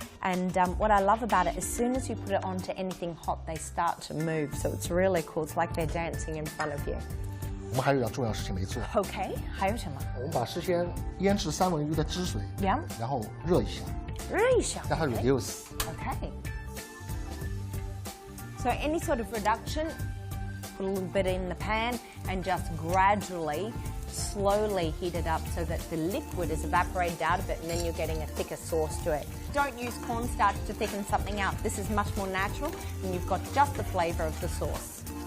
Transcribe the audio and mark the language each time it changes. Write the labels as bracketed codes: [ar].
[en] And what I love about it, as soon as you put it onto anything hot, they start to move. So it's really cool. It's like they're dancing in front of you. [zh] 我们还有一样重要事情没做。 OK， 还有什么？我们把事先腌制三文鱼的汁水，然后热一下，让它 reduce。 [en] Okay. So any sort of reduction, put a little bit in the pan and just gradually, slowly heat it up so that the liquid is evaporated out of it, and then you're getting a thicker sauce to it. Don't use cornstarch to thicken something out. This is much more natural, and you've got just the flavor of the sauce.